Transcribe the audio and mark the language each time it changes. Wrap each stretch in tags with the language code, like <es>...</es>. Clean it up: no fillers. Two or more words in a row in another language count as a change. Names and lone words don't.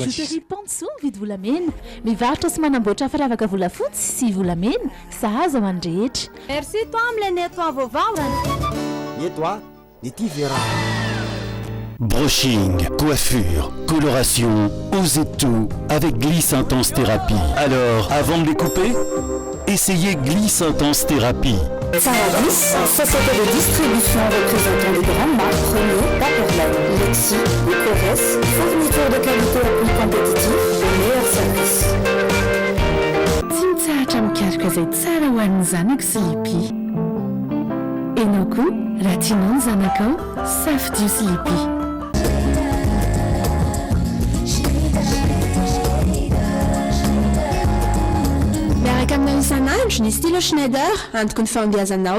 <mg>bijouterie Panso vidy volamena mivarotra sy manamboatra firavaka volafotsy sy volamena sahaza ho an'ny rehetra.</mg> <fr>Merci toi</fr> <mg>am'ilay nettoie vaovao. Nettoie Nity Vera.</mg> <fr>Brushing, coiffure, coloration, osez tout avec Gliss Intense Thérapie. Alors, avant de les couper, essayez Gliss Intense Thérapie. Saradis, société de distribution représentant les grandes marques Premier, Paperland, Lexi, Licores, fourniture de qualité à prix compétitif, le meilleur service.</fr> <mg>Tsy mikasika izay tsara ho an'ny zanako sy lipi. Ianao koa raha tianao ny zanakao safidio sy lipi. Miaraka aminao isan'andro ny stylo Schneider antoko ny fahombiazanao.</mg>